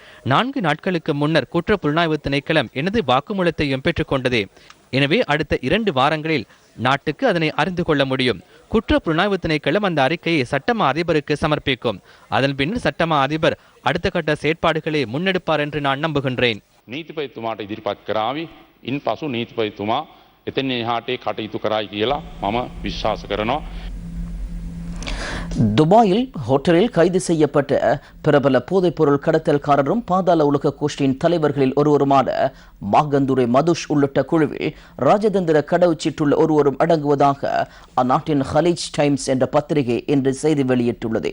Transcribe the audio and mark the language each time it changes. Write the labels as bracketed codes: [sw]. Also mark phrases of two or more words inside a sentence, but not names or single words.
[ta] 4 நாட்களுக்கு முன்னர் குற்ற புலனாய்வு திணைக்களம் எனது வாக்குமூலத்தையும் பெற்றுக்கொண்டது. எனவே அடுத்த 2 வாரங்களில் நாட்டுக்கு அதனை அறிந்து கொள்ள முடியும். குற்ற புலனாய்வு திணைக்களம் அந்த அறிக்கையை சட்டமா அதிபருக்கு சமர்ப்பிக்கும். அதன் பின்னர் சட்டமா அதிபர் அடுத்த கட்ட செயற்பாடுகளை முன்னெடுப்பார் என்று நான் நம்புகின்றேன். [si] නීතිපතිතුමාට ඉදිරිපත් කරાવી ඉන් පසු නීතිපතිතුමා එතෙන් එහාට කටයුතු කරයි කියලා මම විශ්වාස කරනවා. [ta] துபாயில் ஹோட்டலில் கைது செய்யப்பட்ட பிரபல போதைப்பொருள் கடத்தல்காரரும் பாதாள உலக கோஷ்டியின் தலைவர்களில் ஒருவருமான மாகந்துரை மதுஷ் உள்ளிட்ட குழுவில் ராஜதந்திர கடவுச்சீட்டுள்ள ஒருவரும் அடங்குவதாக அந்நாட்டின் ஹலீஜ் டைம்ஸ் என்ற பத்திரிகை இன்று செய்தி வெளியிட்டுள்ளது.